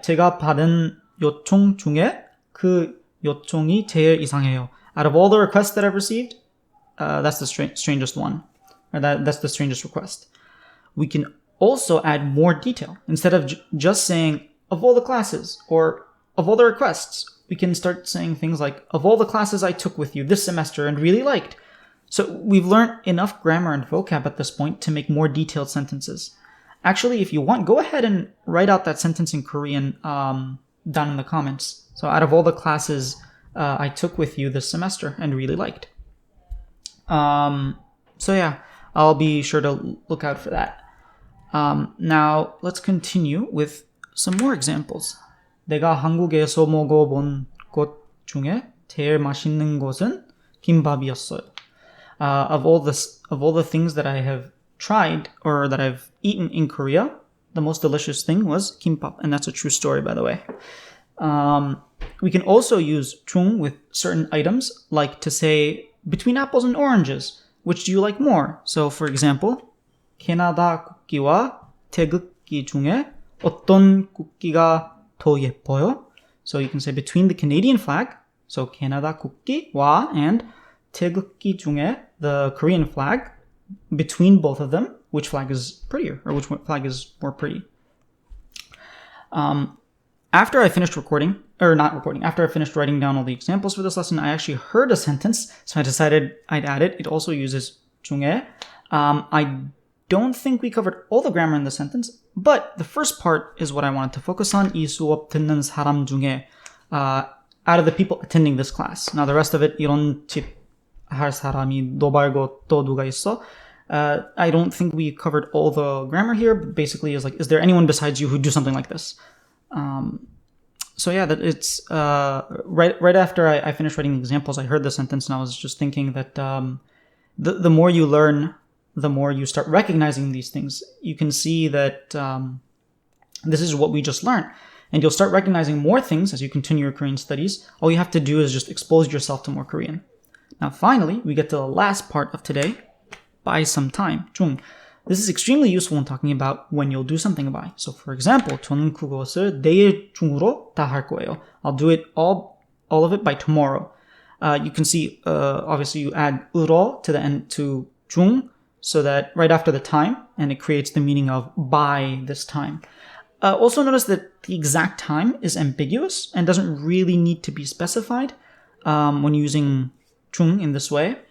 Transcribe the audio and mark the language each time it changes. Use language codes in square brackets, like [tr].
[ko] 제가 받은 요청 중에 그 요청이 제일 이상해요. [en] Out of all the requests that I've received, that's the strangest one. Or that's the strangest request. We can also add more detail. Instead of just saying, of all the classes, or of all the requests, we can start saying things like, of all the classes I took with you this semester and really liked. So we've learned enough grammar and vocab at this point to make more detailed sentences. Actually, if you want, go ahead and write out that sentence in Korean down in the comments. So out of all the classes I took with you this semester and really liked. So yeah, I'll be sure to look out for that. Now, let's continue with some more examples. [ko] 내가 한국에서 먹어본 것 중에 제일 맛있는 것은 김밥이었어요. [en] Of all the things that I have tried or that I've eaten in Korea, the most delicious thing was kimbap, and that's a true story, by the way. We can also use 중 with certain items, like to say between apples and oranges, which do you like more? So, for example, [ko] 캐나다 국기와 태극기 중에 어떤 국기가 더 예뻐요? [en] So you can say between the Canadian flag, so [ko] 캐나다 국기와, [en] and [ko] 태극기 중에, [en] the Korean flag, between both of them, which flag is prettier or which flag is more pretty. After I finished after I finished writing down all the examples for this lesson, I actually heard a sentence, so I decided I'd add it. It also uses 중에. I don't think we covered all the grammar in the sentence, but the first part is what I wanted to focus on. [ko] 이 수업 듣는 사람 중에, [en] out of the people attending this class. Now the rest of it, [ko] 이런 짓 할 사람이 너 말고 또 누가 있어? [en] I don't think we covered all the grammar here, but basically is like, is there anyone besides you who'd do something like this? So yeah, that it's right after I finished writing examples, I heard the sentence and I was just thinking that the more you learn, the more you start recognizing these things. You can see that this is what we just learned. And you'll start recognizing more things as you continue your Korean studies. All you have to do is just expose yourself to more Korean. Now finally, we get to the last part of today. Buy some time. 중. This is extremely useful when talking about when you'll do something by. So for example, [ko] 저는 그것을 내일 중으로 다 할 거예요. [en] I'll do it all of it by tomorrow. You can see, obviously you add 으로 to the end to 중, so that right after the time, and it creates the meaning of by this time. Also notice that the exact time is ambiguous and doesn't really need to be specified when using 중 in this way.